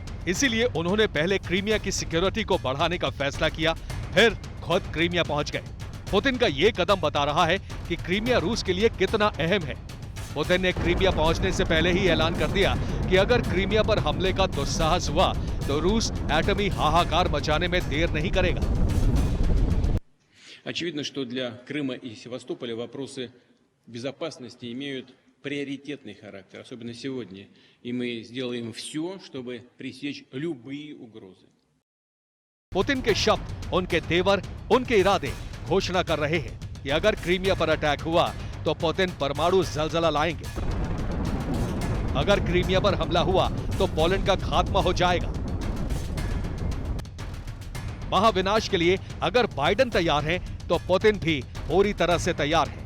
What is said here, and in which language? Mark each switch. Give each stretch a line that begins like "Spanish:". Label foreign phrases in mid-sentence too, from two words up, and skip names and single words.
Hindi: इसीलिए उन्होंने पहले क्रीमिया की सिक्योरिटी को बढ़ाने का फैसला किया, फिर खुद क्रीमिया पहुंच गए। पुतिन का ये कदम बता रहा है कि क्रीमिया रूस के लिए कितना अहम है। पुतिन ने क्रीमिया पहुंचने से पहले ही ऐलान कर दिया कि अगर क्रीमिया पर हमले का दुस्साहस हुआ तो रूस एटमी हाहाकार मचाने में देर नहीं करेगा।
Russian: Очевидно, что для Крыма и Севастополя вопросы безопасности имеют приоритетный характер, особенно сегодня. И мы сделаем все, чтобы пресечь любые угрозы.
Hindi: पुतिन के शब्द, उनके तेवर, उनके इरादे घोषणा कर रहे हैं कि अगर क्रीमिया पर अटैक हुआ तो पुतिन परमाणु जलजला लाएंगे। अगर क्रीमिया पर हमला हुआ तो पोलैंड का खात्मा हो जाएगा। महाविनाश के लिए अगर बाइडेन तैयार हैं तो पुतिन भी पूरी तरह से तैयार है।